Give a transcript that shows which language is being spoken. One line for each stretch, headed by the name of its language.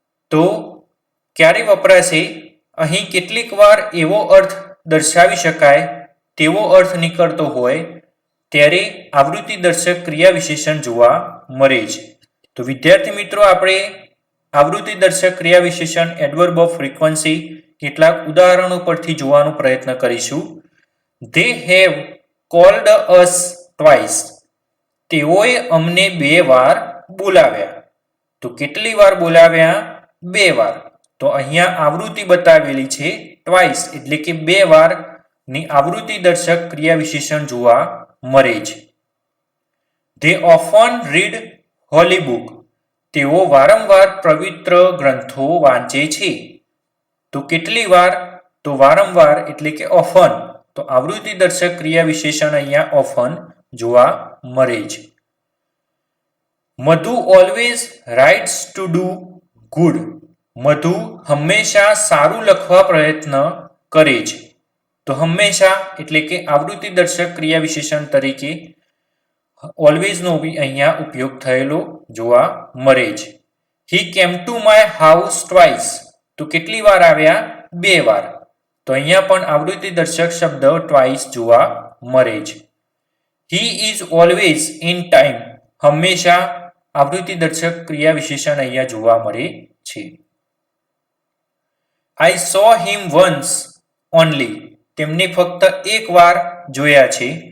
Gujarati: તો ક્યારે વપરાશે? અહીં કેટલીક વાર એવો અર્થ દર્શાવી શકાય તેવો અર્થ નીકળતો હોય ત્યારે આવૃત્તિ દર્શક ક્રિયા વિશેષણ જોવા મળે છે. તો વિદ્યાર્થી મિત્રો, આપણે આવૃત્તિ દર્શક ક્રિયા વિશેષણ એડવર્બ ઓફ ફ્રીક્વન્સી કેટલાક ઉદાહરણો પરથી જોવાનો પ્રયત્ન કરીશું.
English: They have called us twice.
Gujarati: તેઓએ અમને 2 વાર બોલાવ્યા. તો કેટલી વાર બોલાવ્યા? 2 વાર. તો અહીંયા આવૃત્તિ બતાવેલી છે ટ્વાઇસ એટલે કે 2 વારની આવૃત્તિ દર્શક ક્રિયા વિશેષણ જોવા મળે છે.
English: They often read holy book.
Gujarati: તેઓ વારંવાર પવિત્ર ગ્રંથો વાંચે છે. તો કેટલી વાર? તો વારંવાર એટલે કે ઓફન. તો આવૃત્તિ દર્શક ક્રિયા વિશેષણ અહીંયા ઓફન જોવા મળે છે.
English: Madhu always writes to do good.
Gujarati: મધુ હંમેશા સારું લખવા પ્રયત્ન કરે છે. તો હંમેશા એટલે કે આવૃત્તિ દર્શક ક્રિયા વિશેષણ તરીકે ઓલવેઝનો અહીંયા ઉપયોગ થયેલો જોવા મળે છે.
English: He came to my house twice.
Gujarati: તો કેટલી વાર આવ્યા? 2 વાર. તો અહીંયા પણ આવૃત્તિ દર્શક શબ્દ ટ્વાઇસ જોવા મળે છે.
English: He is always in time.
Gujarati: હંમેશા આવૃત્તિદર્શક ક્રિયા વિશેષણ અહીંયા જોવા મળે છે.
English: I saw him once only.
Gujarati: તેમને ફક્ત એક વાર જોયા છે.